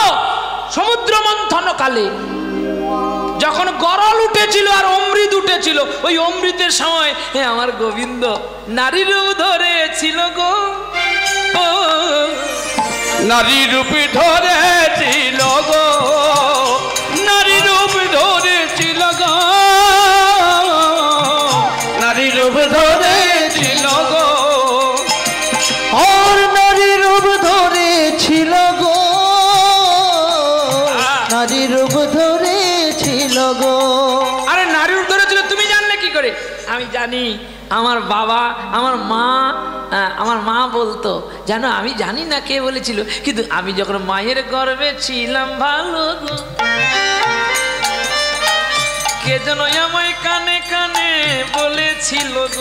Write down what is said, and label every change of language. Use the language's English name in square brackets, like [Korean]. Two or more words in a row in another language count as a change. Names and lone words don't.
[Bangla] সমুদ্র মন্থন কালে যখন গরল উঠেছিল আর অমৃত উঠেছিল, ওই অমৃতের সময় আমার গোবিন্দ নারী রূপ ধরেছিল গো। নারী রূপ ধরেছিল গো, নারী রূপ ধরেছিল গো, নারী রূপ ধরেছিল গো, আর নারী রূপ ধরেছিল গো, নারী রূপ ধরেছিল গো। আরে নারী রূপ ধরেছিল তুমি জানলে কি করে? আমি জানি। আমার বাবা, আমার মা বলতো, জানো আমি জানি না কে বলেছিল, কিন্তু আমি যখন মায়ের গর্ভে ছিলাম ভালো গো, কে যেন আমায় কানে কানে বলেছিল গো।